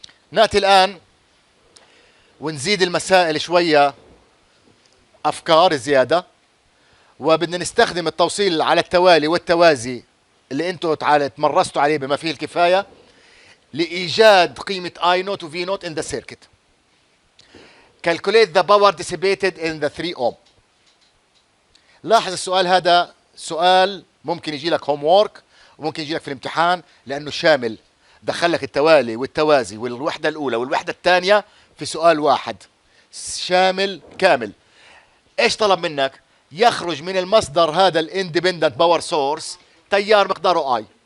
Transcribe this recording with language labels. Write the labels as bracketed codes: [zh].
[ar] نأتي الآن ونزيد المسائل شوية أفكار زيادة، وبدنا نستخدم التوصيل على التوالي والتوازي اللي انتم تمرستوا عليه بما فيه الكفاية لإيجاد قيمة I naught و V naught [en] in the circuit. Calculate the power dissipated in the 3 ohm. [ar] لاحظ السؤال هذا سؤال ممكن يجي لك هوم وورك وممكن يجي لك في الامتحان لأنه شامل، دخل لك التوالي والتوازي والوحدة الأولى والوحدة الثانية في سؤال واحد شامل كامل. ايش طلب منك؟ يخرج من المصدر هذا الاندبندنت باور سورس تيار مقداره اي.